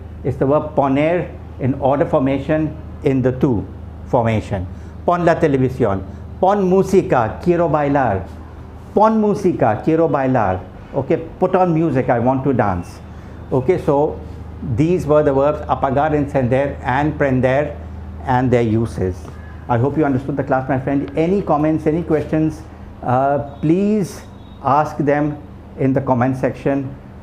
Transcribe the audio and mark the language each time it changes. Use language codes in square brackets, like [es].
[en] It's the verb poner in order formation in the two formation. [es] Pon la televisión. Pon música, quiero bailar. Pon música, quiero bailar. [en] Okay, put on music, I want to dance. Okay, so these were the verbs apagar, encender, and prender and their uses. I hope you understood the class, my friend. Any comments, any questions, please ask them in the comment section.